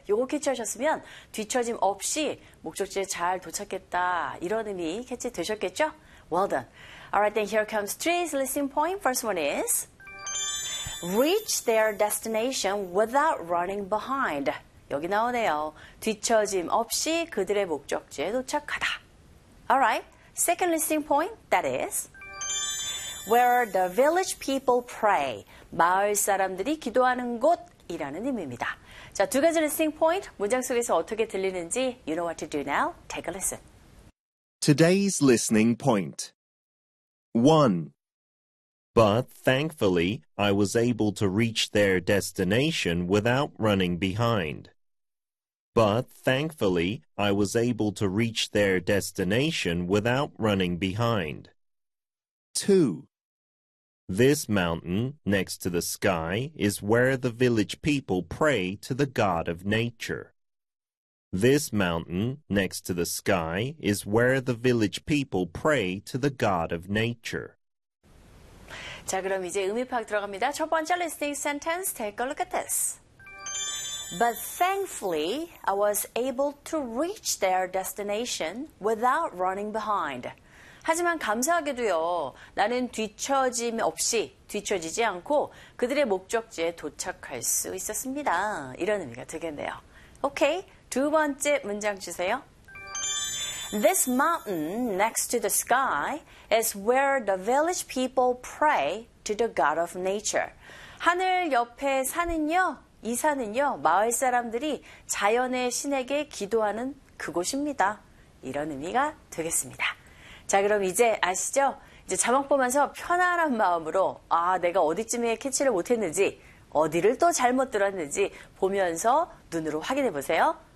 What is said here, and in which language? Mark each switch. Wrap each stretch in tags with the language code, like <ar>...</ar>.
<ko>요거 캐치하셨으면 뒤처짐 없이 목적지에 잘 도착했다. 이런 의미 캐치 되셨겠죠?</ko> <en>Well done. All right, then here comes today's listening point. First one is reach their destination without running behind.</en> <ko>여기 나오네요. 뒤처짐 없이 그들의 목적지에 도착하다.</ko> <en>All right, second listening point, that is where the village people pray.</en> <ko>마을 사람들이 기도하는 곳이라는 의미입니다. 자, 두 가지</ko> <en>listening point,</en> <ko>문장 속에서 어떻게 들리는지</ko> <en>you know what to do now. Take a listen. Today's listening point. 1. But thankfully, I was able to reach their destination without running behind. But thankfully, I was able to reach their destination without running behind. 2. This mountain next to the sky is where the village people pray to the god of nature. This mountain next to the sky is where the village people pray to the god of nature.</en> <ko>자, 그럼 이제 의미 파악 들어갑니다. 첫 번째</ko> <en>listening sentence, take a look at this. But thankfully, I was able to reach their destination without running behind.</en> <ko>하지만 감사하게도요, 나는 뒤처짐 없이, 뒤처지지 않고 그들의 목적지에 도착할 수 있었습니다. 이런 의미가 되겠네요. Okay. 두 번째 문장 주세요.</ko> <en>This mountain next to the sky is where the village people pray to the god of nature.</en> <ko>하늘 옆에 산은요, 이 산은요, 마을 사람들이 자연의 신에게 기도하는 그곳입니다. 이런 의미가 되겠습니다. 자, 그럼 이제 아시죠? 이제 자막 보면서 편안한 마음으로 아, 내가 어디쯤에 캐치를 못했는지, 어디를 또 잘못 들었는지 보면서 눈으로 확인해 보세요.</ko>